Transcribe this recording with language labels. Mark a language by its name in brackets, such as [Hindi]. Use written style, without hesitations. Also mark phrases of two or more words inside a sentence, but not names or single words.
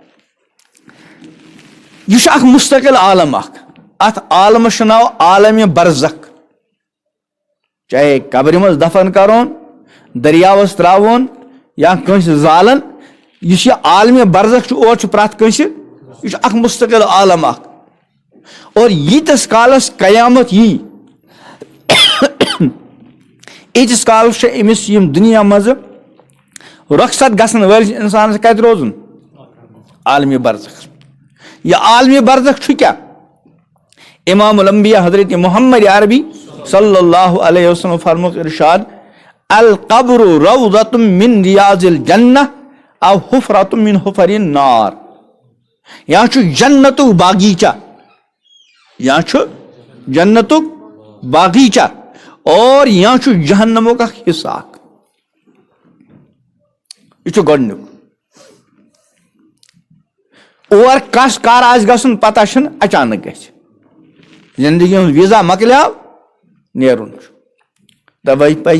[Kashmiri] یہِ چھُ اکھ مستقل عالم اکھ اتھ عالمس چھُ ناو عالمِ برزخ چاہے قبرِ منٛز دفن کرون دریاوس تراوون یا کٲنٛسہِ زالن یُس یہِ عالمِ برزخ چھُ اور چھُ پرٛٮ۪تھ کٲنٛسہِ یہِ چھُ اکھ مستقل عالم اکھ اور ییٖتِس کالس قیامت یی ییٖتِس کالس چھِ أمِس یِم دُنیا منٛزٕ رۄخصت گژھن وٲلِس انسانس کتہِ روزُن عالمِ برزخ یہِ عالمِ برزخ چھُ کیٛاہ امام الانبیاء حضرت محمد عربی [Arabic] صلی اللہ علیہ وسلم [Kashmiri] فرموک ارشاد [Arabic] القبر روضۃ من ریاض الجنہ او حفرۃ من حفر النار [Kashmiri] یا چھُ جنتُک باغیچہ یا چھُ جنتُک باغیچہ اور یا چھُ جہنمُک اکھ حصہ اکھ یہ چھُ گۄڈنیُک اور کس کر آسہِ گژھُن پتہ چھُنہٕ اچانک گژھِ زندگی ہُنٛد ویٖزا مۄکلیو نیرُن چھُ توے پزِ